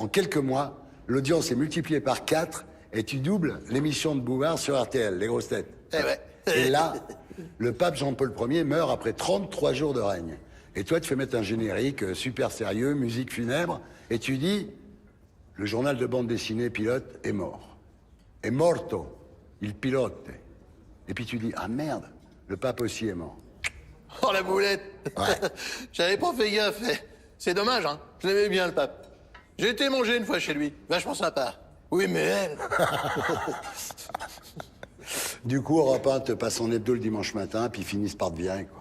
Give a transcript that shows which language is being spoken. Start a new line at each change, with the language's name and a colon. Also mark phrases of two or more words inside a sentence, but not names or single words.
French: En quelques mois, l'audience est multipliée par 4 et tu doubles l'émission de Bouvard sur RTL, Les Grosses Têtes. Eh ouais. Et là, le pape Jean-Paul Ier meurt après 33 jours de règne. Et toi, tu fais mettre un générique super sérieux, musique funèbre, et tu dis, le journal de bande dessinée pilote est mort.
Italian: È morto, il pilote.
French: Et puis tu dis, ah merde, le pape aussi est mort. Oh la boulette. Ouais. J'avais pas fait gaffe. C'est dommage, hein. Je l'aimais bien, le pape. J'ai été manger une fois chez lui. Vachement sympa. Oui, mais elle... Du coup, Europe 1 te passe en hebdo le dimanche matin, puis ils finissent par te virer, quoi.